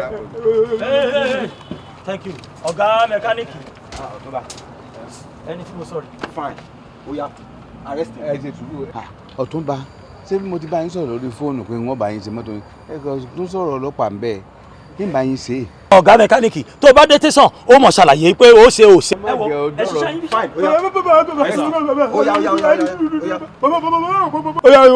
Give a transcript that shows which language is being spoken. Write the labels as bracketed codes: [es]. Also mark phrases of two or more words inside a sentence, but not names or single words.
[en] Thank you. [yo] Ọ̀gá mẹkáníìkì. Ọ̀túnba. Ẹni tí mo sọ̀rọ̀. Fine. Ó yá. [en] Arrest him. [yo] Ẹ ṣe sùúrù. Ọ̀túnba, ṣé bí mo ti bá yín sọ̀rọ̀ lórí fóònù pé wọ́n bá yín ṣe mọ́tò yín? Ẹ kàn tún sọ̀rọ̀ ọlọ́pàá ń bẹ́ẹ̀. Kí n bá yín ṣe? Ọ̀gá mẹkáníìkì tó bá dé tẹ̀sán ó mọ̀ ṣàlàyé pé ó ṣe ò ṣe. Ẹ wọ ẹ ṣiṣẹ́ yín. Fine. Ó yá.